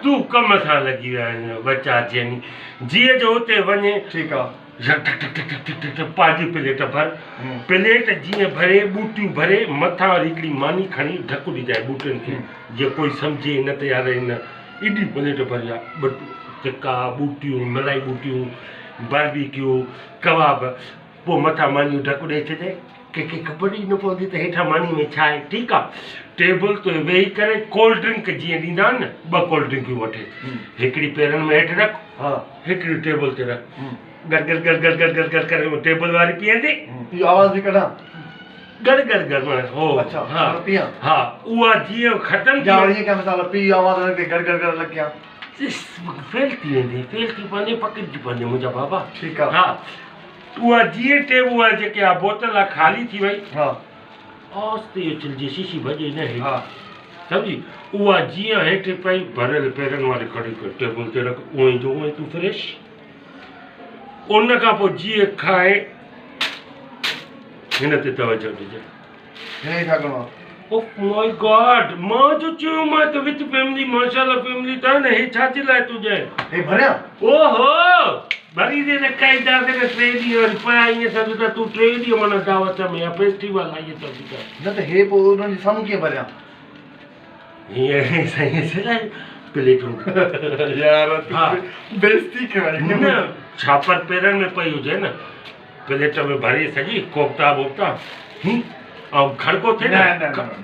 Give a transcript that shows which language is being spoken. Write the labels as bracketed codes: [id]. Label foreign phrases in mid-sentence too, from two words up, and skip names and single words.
[sd] तूं कम सां लॻी विया आहिनि बचा थियनि जीअं जो हुते वञे ठीकु आहे पंहिंजी प्लेट भर प्लेट जीअं भरे बूटियूं भरे मथां वरी हिकिड़ी मानी खणी ढकु ॾिजाए बूटनि खे जीअं कोई सम्झे न तयार न एॾी प्लेट भरिया ॿ टिका बूटियूं मलाई बूटियूं बारबीक्यू कबाब पोइ मथां मानियूं ढकु ॾेई छॾे कंहिंखे ख़बर ई न पवंदी त हेठां मानी में छा आहे ठीकु आहे टेबल ते वेही करे [en] cold drink [sd] जीअं ॾींदा आहिनि न 2 कोल्ड ड्रिंकियूं वठे हिकिड़ी पेरनि में हेठि रख हा हिकिड़ी टेबल ते रख गर गर गर गर गर गर गर करे टेबल वारी पीअंदे इहो आवाज़ बि कढां गर गर गर माना हो अच्छा हा पियां हा उहा जीअं ख़तमु या ईअं कंहिं मिसाल पी आवाज़ हुनखे गर गर गर लॻियां फेल थी वेंदी फेल थी पवंदी पकिड़िजी पवंदी मुंहिंजा बाबा ठीकु आहे हा उहा जीअं टेबल आहे जेके आहे बोतल आहे ख़ाली थी वई हा आस्ते उछलिजे शीशी भॼे न हा सम्झी उहा जीअं हेठि पई भरियल पेरनि वारी खड़ी कर टेबल ते रख उअं जो उअं तूं फ्रेश उन खां पोइ जीअं खाए हिन ते तवजो ॾिजे हिन छा करिणो आहे [en] Oh my God [sd] मां जो चयो मां त [en] with family [sd] माशाल्लाह फैमिली त न हे छा जे लाइ तूं चए हे भरियां ओहो भरी दे न काई दादे ने 3 ॾींहं वरी पया ईअं सम्झ त तूं 3 ॾींहं माना दावत में या फेस्टिवल आहे इहो त न त हे पोइ उन्हनि जे साम्हूं कीअं भरियां हीअं साईं सिलाई प्लेटूं यार हा बेइज्जती कराई न छापर पेरनि में पई हुजे न प्लेट में भरी सॼी कोफ्ता वोफ्ता ऐं खड़को थिए न